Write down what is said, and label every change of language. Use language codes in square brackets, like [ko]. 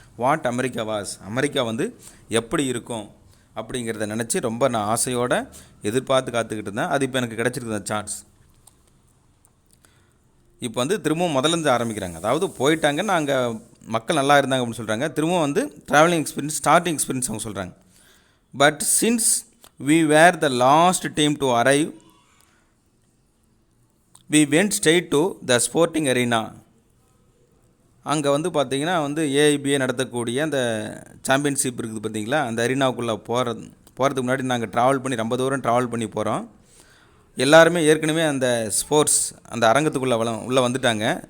[ta] What America was, America வந்து எப்படி இருக்கும் அப்படிங்கிறத நினச்சி ரொம்ப நான் ஆசையோடு எதிர்பார்த்து காத்துக்கிட்டு இருந்தேன். அது இப்போ எனக்கு கிடச்சிருக்கு அந்த சான்ஸ். இப்போ வந்து திரும்பவும் முதலேருந்து ஆரம்பிக்கிறாங்க. அதாவது போயிட்டாங்கன்னா அங்கே மக்கள் நல்லா இருந்தாங்க அப்படின்னு சொல்கிறாங்க. திரும்பவும் வந்து ட்ராவலிங் எக்ஸ்பீரியன்ஸ், ஸ்டார்டிங் எக்ஸ்பீரியன்ஸ் அவங்க சொல்கிறாங்க. [en] But since we were the last team to arrive, we went straight to the sporting arena. [ta] அங்கே வந்து பார்த்திங்கன்னா வந்து ஏஐபிஏ நடத்தக்கூடிய அந்த சாம்பியன்ஷிப் இருக்குது பார்த்திங்களா, அந்த அரினாவுக்குள்ளே போகிறதுக்கு முன்னாடி நாங்கள் ரொம்ப தூரம் ட்ராவல் பண்ணி போகிறோம். எல்லாருமே ஏற்கனவே அந்த ஸ்போர்ட்ஸ் அந்த அரங்கத்துக்குள்ளே உள்ளே வந்துட்டாங்க.